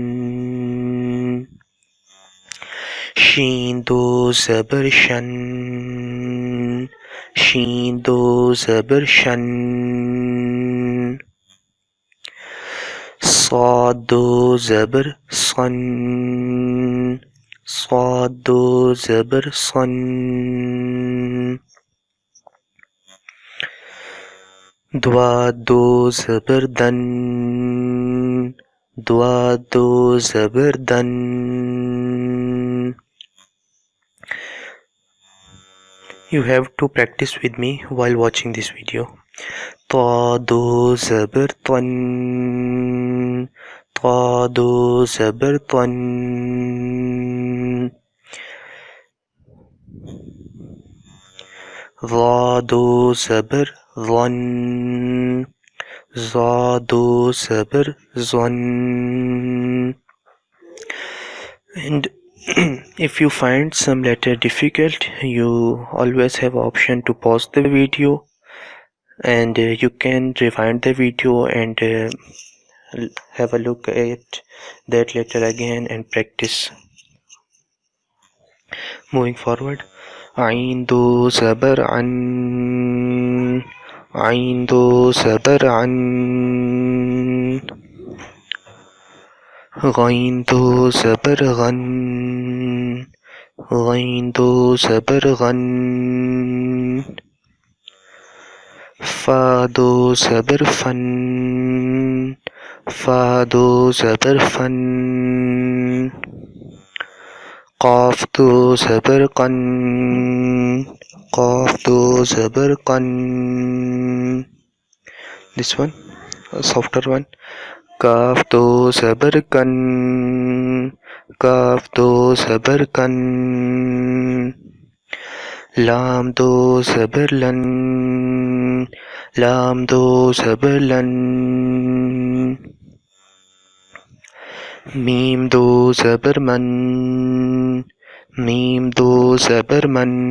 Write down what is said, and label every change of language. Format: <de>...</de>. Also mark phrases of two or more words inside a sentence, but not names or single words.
<ur>شین دو زبر شن. شین دو زبر شن. صاد دو زبر صن. صاد دو زبر صن. ضاد دو زبر ضن. ضاد دو زبر ضن.</ur> <en>You have to practice with me while watching this video.</en> <ur>طا دو زبر طن۔ طا دو زبر طن. ظا دو زبر ظن. ظا دو زبر ظن.</ur> <en>And if you find some letter difficult, you always have option to pause the video and you can rewind the video and have a look at that later again and practice. Moving forward,</en> <ur>عين دو زبر عن عين دو زبر عن غين دو زبر غن غين دو زبر غن فا دو زبر فن فا دو زبر فن قاف دو زبر قن قاف دو زبر قن.</ur> <en>This one, a softer one.</en> <ur>کاف دو زبر کن کاف دو زبر کن لام دو زبر لن لام دو زبر لن میم دو زبر من میم دو زبر من</ur>